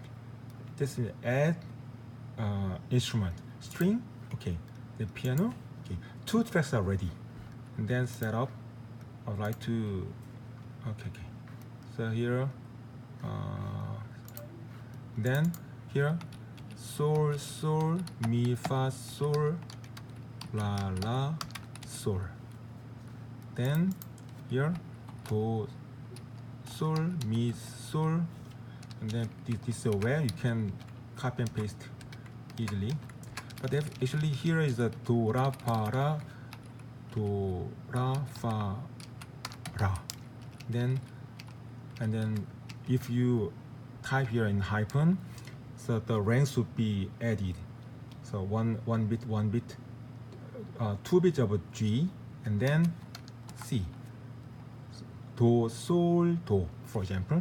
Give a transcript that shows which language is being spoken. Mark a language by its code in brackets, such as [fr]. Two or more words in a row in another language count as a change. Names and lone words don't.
[en] This is add instrument string. Okay, the piano. Okay, 2 tracks are ready. And then setup. I would like to. Okay. So here, then here, sol, mi, fa, sol, la, sol. Then here, do, sol, mi, sol, and then this is where you can copy and paste easily. But actually here is a do, ra, fa, ra, do, ra, fa, ra. And then if you type here in hyphen, so the ranks would be added. So one bit, 2 bits of G, and then C. Do, sol, do, for example.